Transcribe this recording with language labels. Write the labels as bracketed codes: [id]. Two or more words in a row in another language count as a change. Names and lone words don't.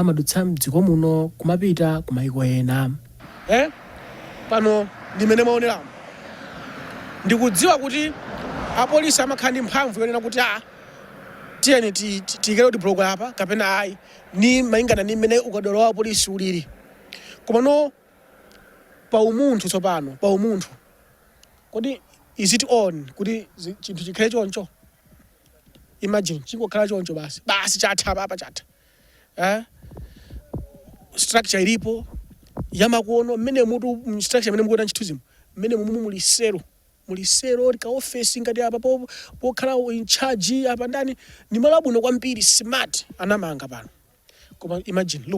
[ny] amadutsa mdziko muno kumapita kumayiko ena pano ndimene maoneramu ndikudziwa kuti apolisi amakhala ndi mphamvu yonena kuti tiyeni tiyike [en] road block [ny] apa kapena ayi ni malingana ndi mmene ukadolo wa polisi uliri koma no paumunthu tsopano paumunthu kodi [en] is it on [ny] kuti chinthu chikhale choncho imagine chingokhala choncho basi chatha papa chatha structure ilipo yamakuono mmene mutu structure mmene mukuona ntchituzimu mmene mulisero lika office ngati apa pokhala [en] in charge [ny] apa ndani ni malo abwino kwambiri smart anamanga pano koma [en] imagine look